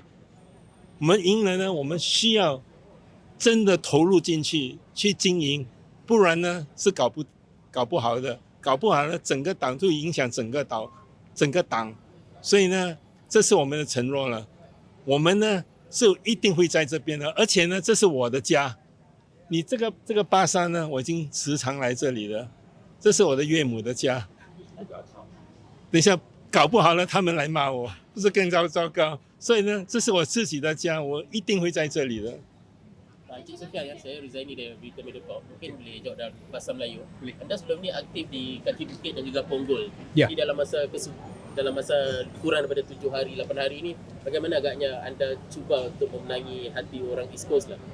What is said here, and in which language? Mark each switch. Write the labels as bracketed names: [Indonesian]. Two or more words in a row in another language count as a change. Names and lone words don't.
[Chinese] 我们赢了呢，我们需要真的投入进去经营，不然呢是搞不好的，搞不好呢整个党就影响整个党，所以呢这是我们的承诺了，我们呢是一定会在这边的，而且呢这是我的家，你这个巴山呢我已经时常来这里了，这是我的岳母的家，等一下搞不好了他们来骂我，不是更糟糕。所以呢，这是我自己的家，我一定会在这里的。 [Malay] Encik Sufyan, saya resign dari Berita Media Corp. Mungkin boleh jawab dalam bahasa Melayu. Anda sebelum ni aktif di Kaki Bukit dan juga Ponggol. Ya. Jadi dalam masa kurang daripada 7 hari, 8 hari ini, bagaimana agaknya anda cuba untuk memenangi hati orang East Coast lah?